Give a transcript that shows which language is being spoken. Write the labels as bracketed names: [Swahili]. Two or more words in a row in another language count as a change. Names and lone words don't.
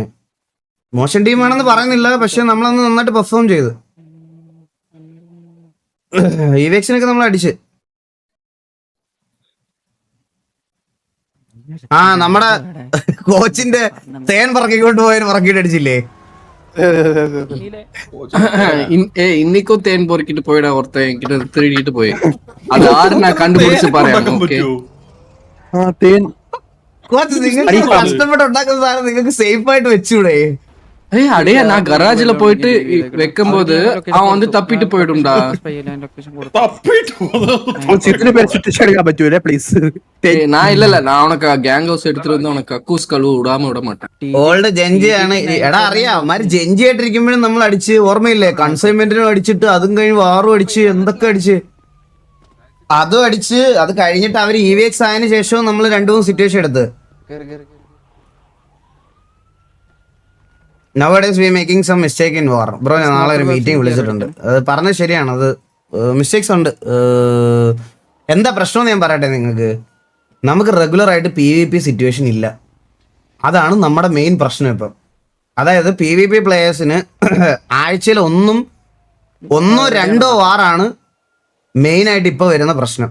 [Malayalam] മോശം ടീമാണെന്ന് പറയുന്നില്ല, പക്ഷെ നമ്മളന്ന് നന്നായിട്ട് പെർഫോം ചെയ്തു. EVXനൊക്കെ നമ്മൾ അടിച്ച്. നമ്മുടെ കോച്ചിന്റെ തേൻ പറക്കിക്കൊണ്ട് പോയ പറക്കിട്ട് അടിച്ചില്ലേ? [Tamil] இன்னைக்கும் தேன் பொறுக்கிட்டு போயிட ஒருத்தன் என்கிட்ட திருடிட்டு போய் அது ஆறு நான் கண்டுபிடிச்சு பாரு. [Malayalam] കോച്ച് നിങ്ങൾക്ക് കഷ്ടപ്പെട്ട് ഉണ്ടാക്കുന്ന സാധനം നിങ്ങൾക്ക് സേഫ് ആയിട്ട് വെച്ചൂടെ? [Tamil] அடையா நான் கராஜ்ல போயிட்டு வைக்கும் போது அவன் வந்து தப்பிட்டு போயிடும்டா. [Malayalam] ഇത്ര പേര് സിറ്റുവേഷൻ എടുക്കാൻ പറ്റൂലേ പ്ലീസ്? [Tamil] நான் இல்ல நான் உனக்கு [English] gang house [Tamil] எடுத்துட்டு வந்து உனக்கு கக்கூஸ் கழுவு விடாம விட மாட்டேன். [Malayalam] ഓൾഡ് ജെഞ്ചിയാണ്. എടാ അറിയാം അവന്മാര് ജെഞ്ചി ആയിട്ടിരിക്കുമ്പോഴും നമ്മൾ അടിച്ച് ഓർമ്മയില്ലേ? കൺസൈൻമെന്റിനും അടിച്ചിട്ട് അതും കഴിഞ്ഞ് വാറും അടിച്ച് എന്തൊക്കെ അടിച്ച് അതും അടിച്ച്. അത് കഴിഞ്ഞിട്ട് അവര് EVX ആയതിനു ശേഷവും നമ്മൾ 2-3 സിറ്റുവേഷൻ എടുത്ത്. [English] Nowadays we making some mistake in war. [Malayalam] ബ്രോ ഞാൻ നാളെ ഒരു മീറ്റിംഗ് വിളിച്ചിട്ടുണ്ട്. അത് പറഞ്ഞത് ശരിയാണ്. അത് മിസ്റ്റേക്സ് ഉണ്ട്. എന്താ പ്രശ്നം ഞാൻ പറയട്ടെ നിങ്ങൾക്ക്. നമുക്ക് റെഗുലർ ആയിട്ട് PvP സിറ്റുവേഷൻ ഇല്ല. അതാണ് നമ്മുടെ മെയിൻ പ്രശ്നം ഇപ്പം. അതായത് PvP പ്ലേയേഴ്സിന് ആഴ്ചയിൽ 1-2 വാറാണ് മെയിനായിട്ട് ഇപ്പോൾ വരുന്ന പ്രശ്നം.